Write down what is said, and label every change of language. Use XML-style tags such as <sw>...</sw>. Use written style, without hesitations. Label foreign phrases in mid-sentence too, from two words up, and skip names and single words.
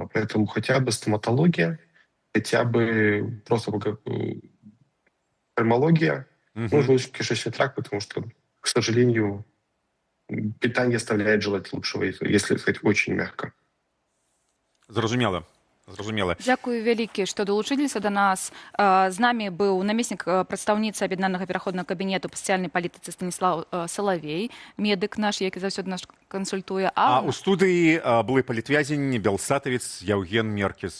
<ru>Поэтому хотя бы стоматология, хотя бы просто офтальмология, ну, желудочно-кишечный тракт, потому что, к сожалению, питание оставляет желать лучшего, если сказать очень мягко.</ru> <be>Зразумела. Зразумела. Дзякую вялікі, што далучыліся да нас. З намі быў намеснік прадстаўніцы аб'яднанага пераходнага кабінету па сацыяльнай палітыцы Станіслав Салавей, медык наш, які заўсёды нас кансультуе. А у студыі былы палітвязень, белсатавец Яўген Меркіс.</be>